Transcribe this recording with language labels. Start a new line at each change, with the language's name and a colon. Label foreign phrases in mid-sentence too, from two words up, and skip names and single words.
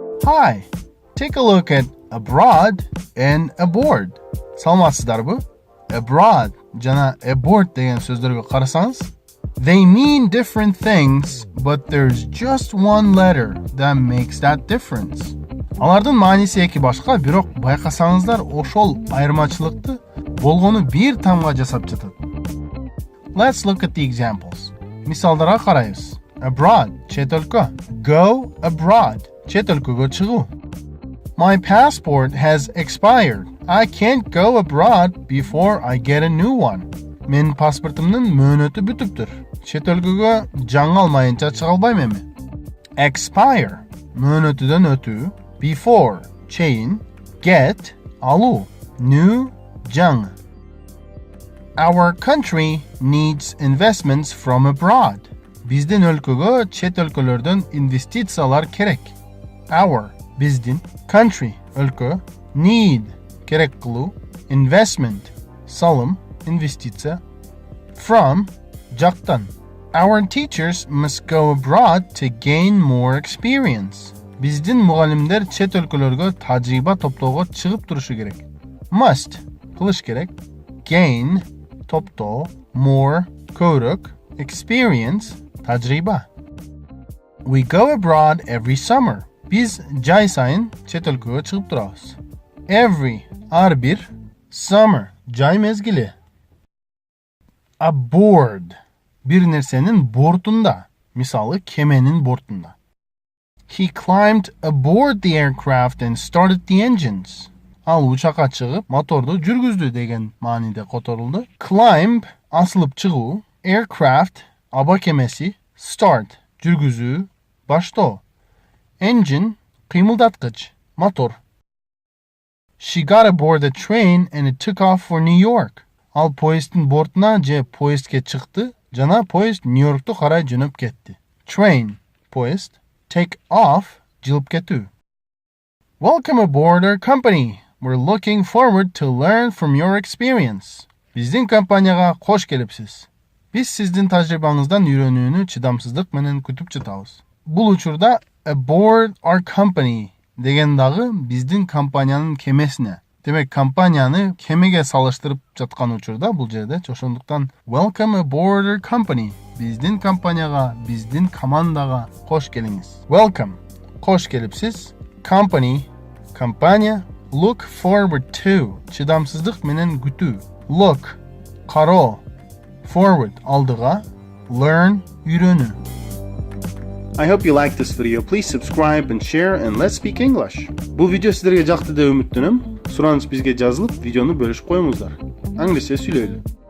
English: Hi, take a look at abroad and aboard.
Kyrgyz: Саламатсыздарбы? Abroad жана aboard деген сөздөргө карасаңыз,
English: they mean different things, but there's just one letter that makes that difference.
Kyrgyz: Алардын мааниси эки башка, бирок байкасаңыздар ошол айырмачылыкты болгону бир тамга жасап жатат.
English: Let's look at the examples.
Kyrgyz: Мисалдарга карайбыз. Abroad, чет өлкө.
English: Go abroad,
Kyrgyz: чет өлкөгө чыгуу.
English: My passport has expired. I can't go abroad before I get a new one.
Kyrgyz: Менин паспортумдун мөөнөтү бүтүптүр. Чет өлкөгө жаңы алмайынча чыга албайм эми. Expire, мөөнөтүдөн өтүү. Before, чейин. Get, алуу. New, жаңы.
English: Our country needs investments from abroad.
Kyrgyz: Биздин өлкөгө чет өлкөлөрдөн инвестициялар керек. Our, биздин. Country, өлкө. Need, керек кылуу. Investment, салым, инвестиция. From, жактан.
English: Our teachers must go abroad to gain more experience.
Kyrgyz: Биздин мугалимдер чет өлкөлөргө тажрыйба топтоого чыгып турушу керек. Must, кылыш керек. Gain, топтоо. More, көбүрөөк. Experience, тажрыйба.
English: We go abroad every summer.
Kyrgyz: Биз жай сайын чет өлкөгө чыгып турабыз. Every, ар бир. Summer, жай мезгили. Aboard, бир нерсенин бортунда. Мисалы, кеменин бортунда.
English: He climbed aboard the aircraft and started the engines.
Kyrgyz: Ал учакка чыгып, моторду жүргүздү деген мааниде которулду. Climb, асылып чыгуу. Aircraft, аба кемеси. Start, жүргүзүү, баштоо. Engine, кыймылдаткыч, мотор.
English: She got aboard the train and it took off for New York.
Kyrgyz: Ал поезддин бортуна же поездге чыкты, жана поезд Нью-Йоркту карай жөнөп кетти. Train, поезд.
English: Take off,
Kyrgyz: жылып кетүү.
English: Welcome aboard our company. We're looking forward to learn from your experience.
Kyrgyz: Биздин компанияга кош келипсиз. Биз сиздин тажрыйбаңыздан үйрөнүүнү чыдамсыздык менен күтүп жатабыз. Бул учурда
English: aboard our company
Kyrgyz: деген дагы биздин компаниянын кемесине. Демек, компанияны кемеге салыштырып жаткан учурда бул жерде ошондуктан
English: welcome aboard our company.
Kyrgyz: Биздин компанияга, биздин командага кош келиңиз. Welcome, кош келипсиз. Company, компания.
English: Look forward to,
Kyrgyz: чыдамсыздык менен күтүү. Look, кароо. Forward, алдыга. Learn, үйрөнүү.
English: I hope you liked this video. Please subscribe and share and let's speak English.
Kyrgyz: Бул видео сиздерге жакты деп үмүттөнөм. Сураныч бизге жазылып, видеону бөлүшүп коюңуздар. Англисче сүйлөйлү.